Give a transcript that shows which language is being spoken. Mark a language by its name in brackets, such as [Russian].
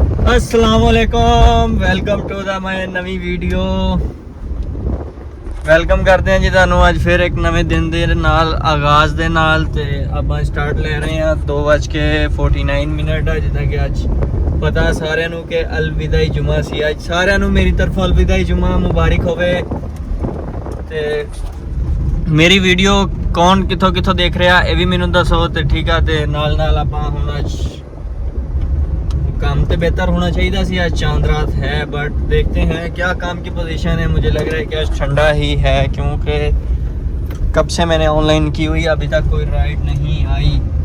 [Hindi] अस्सलामुअलैकुम, welcome to the my Navi video. Welcome करते हैं जी [Punjabi] ਤੁਹਾਨੂੰ ਅੱਜ ਫਿਰ ਇੱਕ ਨਵੇਂ ਦਿਨ ਦੇ ਨਾਲ ਆਗਾਜ਼ ਦੇ ਨਾਲ ਤੇ ਆਪਾਂ ਸਟਾਰਟ ਲੈ ਰਹੇ ਹਾਂ 2:49 ਹੈ ਜਿੱਦਾਂ ਕਿ ਅੱਜ ਪਤਾ ਸਾਰਿਆਂ ਨੂੰ ਕਿ ਅਲਵਿਦਾਈ ਜੁਮਾ ਸੀ। ਅੱਜ ਸਾਰਿਆਂ ਨੂੰ ਮੇਰੀ ਤਰਫੋਂ ਅਲਵਿਦਾਈ ਜੁਮਾ ਮੁਬਾਰਕ ਹੋਵੇ। ਤੇ ਮੇਰੀ ਵੀਡੀਓ ਕੌਣ ਕਿੱਥੋਂ ਕਿੱਥੋਂ ਦੇਖ ਰਿਹਾ ਇਹ ਵੀ ਮੈਨੂੰ ਦੱਸੋ ਤੇ ਠੀਕ ਆ। ਤੇ ਨਾਲ ਨਾਲ ਆਪਾਂ ਹੁਣ ਅੱਜ [Hindi] काम तो बेहतर होना चाहिए सी, आज चांद रात है बट देखते हैं क्या काम की पोजीशन है। मुझे लग रहा है कि आज ठंडा ही है क्योंकि कब से मैंने ऑनलाइन की हुई अभी तक कोई राइड नहीं आई।